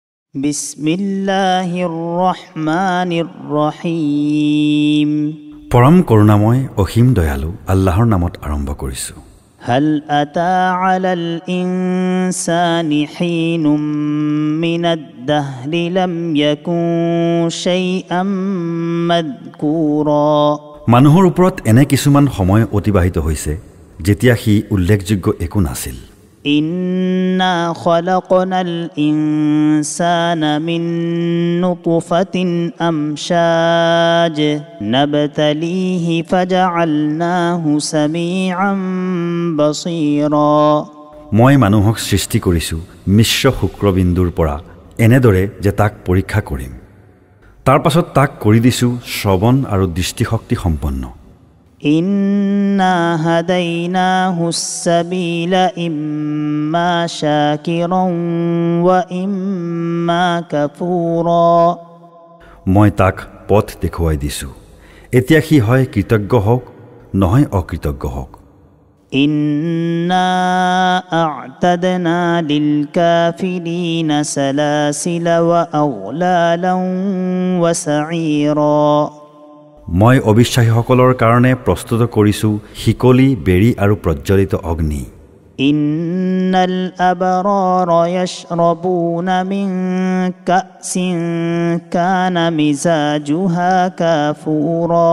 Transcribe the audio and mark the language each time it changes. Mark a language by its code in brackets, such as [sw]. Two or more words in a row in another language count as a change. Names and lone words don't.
[ar] بسم الله الرحمن الرحيم. [as] পৰম করুণাময় অসীম দয়ালু আল্লাহৰ নামত আৰম্ভ কৰিছো। [ar] هل أتى على الإنسان حين من الدهر لم يكن شيئا مذكورا. [as] মানুহৰ ওপৰত এনে কিছুমান সময় অতিবাহিত হৈছে যেতিয়া সি উল্লেখযোগ্য একো নাছিল। [ar] إنا خلقنا الإنسان من نطفة أمشاج نبتليه فجعلناه سميعا بصيرا. [as] মই মানুহক সৃষ্টি কৰিছো মিশ্ৰ শুক্ৰবিন্দুৰ পৰা এনেদৰে যে তাক পৰীক্ষা কৰিম। তাৰ পাছত তাক কৰি দিছো শ্ৰৱণ আৰু দৃষ্টিশক্তি সম্পন্ন। [ar] إنا هديناه السبيل إما شاكرا وإما كفورا. [as] মই তাক পথ দেখুৱাই দিছো, এতিয়া সি হয় কৃতজ্ঞ হওক নহয় অকৃতজ্ঞ হওক। [ar] إنا أعتدنا للكافرين سلاسل وأغلالا وسعيرا. [as] মই অবিশ্বাসীসকলৰ কাৰণে প্ৰস্তুত কৰিছো শিকলি, বেৰি আৰু প্ৰজ্বলিত অগ্নি। [ar] إن الأبرار يشربون من كأس كان مزاجها كافورا.